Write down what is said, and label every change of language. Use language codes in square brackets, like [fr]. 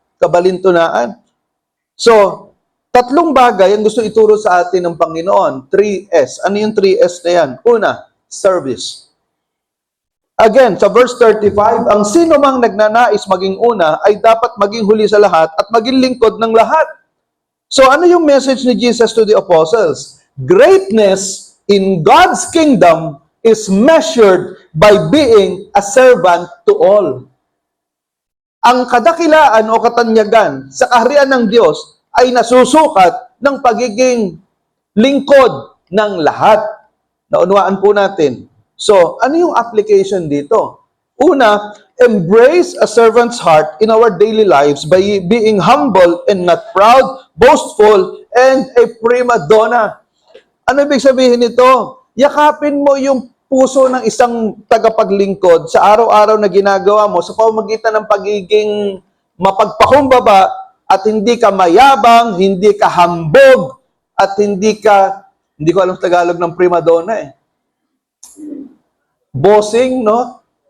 [tl] Kabalintunaan. So, 3 bagay ang gusto ituro sa atin ng Panginoon. 3S. Ano yung 3S na yan? Una, service. Again, sa verse 35, ang sino mang nagnanais maging una ay dapat maging huli sa lahat at maging lingkod ng lahat. So, ano yung message ni Jesus [en] to the apostles? Greatness in God's kingdom is measured by being a servant to all. [tl] Ang kadakilaan o katanyagan sa kaharian ng Diyos ay nasusukat ng pagiging lingkod ng lahat. Naunawaan po natin. So, ano yung application dito? [en] Una, embrace a servant's heart in our daily lives by being humble and not proud, boastful, and a prima donna. [tl] Ano ibig sabihin nito? Yakapin mo yung puso ng isang tagapaglingkod sa araw-araw na ginagawa mo sa pamamagitan ng pagiging mapagpakumbaba at hindi ka mayabang, hindi ka hambog, at hindi ko alam sa Tagalog ng prima donna bossing, no?